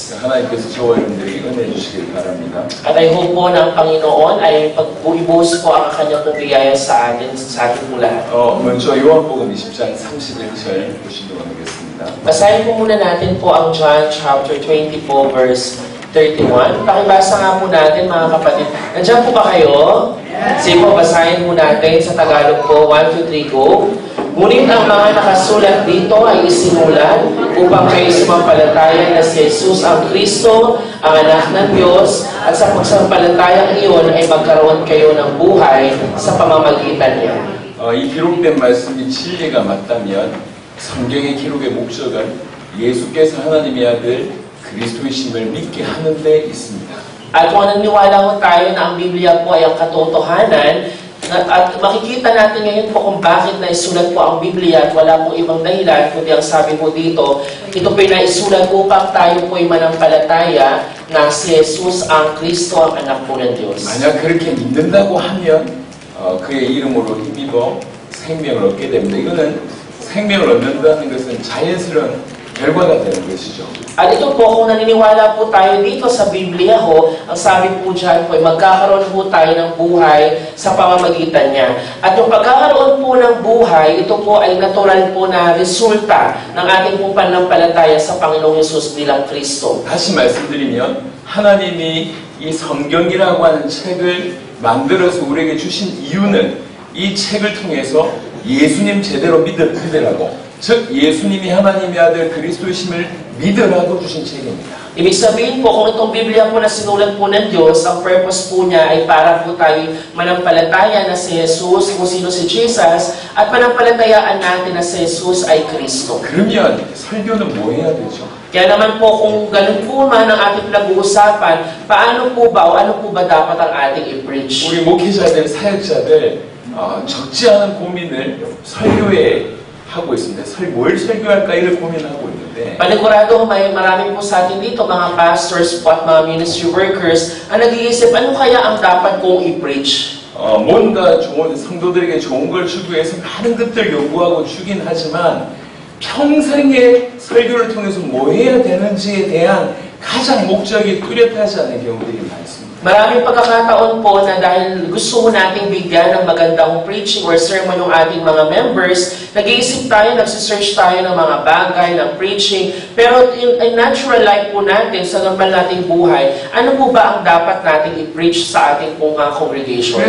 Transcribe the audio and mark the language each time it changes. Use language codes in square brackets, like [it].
[ko] 하나님께서 저와 여러분들에게 은혜 주시길 바랍니다. [tl] At I hope po na ang Panginoon ay pagbuibos po ang kanyang biyaya sa atin pong lahat. [ko] 먼저 요한복음 20장 31절 보시도록 하겠습니다. [tl] Basahin po muna natin po ang [en] John chapter 20 po, verse 31. [tl] Pakibasa nga po natin mga kapatid. Nandiyan po ba kayo? Sige po, basahin po natin sa Tagalog po. [en] 1, 2, 3, go. [tl] Ngunit ang mga nakasulat dito ay isinulat upang kayo sumampalataya na si Jesus ang Kristo, ang anak ng Diyos, at sa pagsampalatayang iyon ay magkaroon kayo ng buhay sa pamamagitan niya. [ko] 이 기록된 말씀이 진리가 맞다면 성경의 기록의 목적은 예수께서 하나님의 아들 그리스도이심을 믿게 하는 데 있습니다. [tl] At kung naniniwala ko tayo na ang Biblia po ay ang katotohanan, at makikita natin ngayon po kung bakit naisulat po ang Biblia at wala pong ibang dahilan, kundi ang sabi po dito, ito po ay naisulat upang tayo po ay manampalataya na si Jesus ang Kristo, ang anak po ng Diyos. [ko] 만약 그렇게 믿는다고 하면 그의 이름으로 힘입어 생명을 얻게 됩니다. 이거는 생명을 얻는다는 것은 자연스러운 결과가 되는 것이죠. [tl] At ito po, kung naniniwala po tayo dito sa Biblia ho, ang sabi po dyan po ay magkakaroon po tayo ng buhay sa pamamagitan niya. At yung pagkakaroon po ng buhay, ito po ay natural po na resulta ng ating pong pananampalataya sa Panginoong Hesus bilang Kristo. [ko] 다시 말씀드리면 하나님이 이 성경이라고 하는 책을 만들어서 우리에게 주신 이유는 이 책을 통해서 예수님 제대로 믿으라고, 즉 예수님이 하나님의 아들 그리스도이심을 믿으라고 주신 책입니다. [tl] Ibig sabihin po, kung itong Biblia po na sinulat po ng Diyos, ang purpose po niya ay para po tayo manampalataya na si Jesus, kung sino si Jesus, at manampalatayaan natin na si Jesus ay Kristo. [ko] 그러면 설교는 뭐 해야 되죠? [tl] Kaya naman po, kung ganun po man ang ating pinag-uusapan, paano po ba o ano po ba dapat ang ating i-preach? [ko] 우리 목회자들, 사역자들 적지 않은 고민을 설교에 하고 있습니다. 뭘 설교할까 이를 고민하고 있는데 [tl] Panigurado, may marami po sa atin dito, mga pastors po at mga ministry workers, ang nag-iisip, ano kaya ang dapat kong i-preach? [ko] 뭔가 좋은 성도들에게 좋은 걸 주기 위해서 많은 것들 요구하고 주긴 하지만 평생의 설교를 통해서 뭐 해야 되는지에 대한 가장 목적이 뚜렷하지 않은 경우들이 많습니다. [tl] Maraming pagkakataon po na dahil gusto mo nating bigyan ng magandang preaching or sermon ng ating mga members, nag-iisip tayo, nagsisearch tayo ng mga bagay, ng preaching, pero [en] in natural life [tl] po natin, sa normal nating buhay, ano po ba ang dapat nating i-preach sa ating pong congregation?